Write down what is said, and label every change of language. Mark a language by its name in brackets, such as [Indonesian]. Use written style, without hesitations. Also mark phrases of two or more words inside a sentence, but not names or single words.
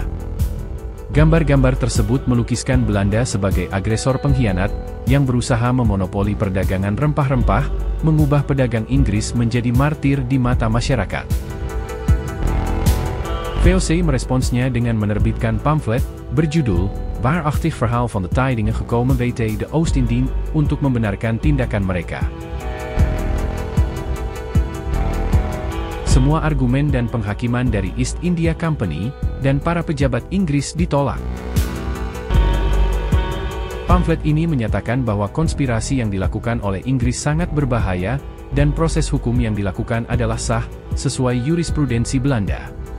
[Indonesian] Gambar-gambar tersebut melukiskan Belanda sebagai agresor pengkhianat, yang berusaha memonopoli perdagangan rempah-rempah, mengubah pedagang Inggris menjadi martir di mata masyarakat. VOC meresponsnya dengan menerbitkan pamflet berjudul Waarachtig Verhaal van de Tijdingen gekomen WT de Oost-Indien untuk membenarkan tindakan mereka. Semua argumen dan penghakiman dari East India Company dan para pejabat Inggris ditolak. Pamflet ini menyatakan bahwa konspirasi yang dilakukan oleh Inggris sangat berbahaya, dan proses hukum yang dilakukan adalah sah, sesuai jurisprudensi Belanda.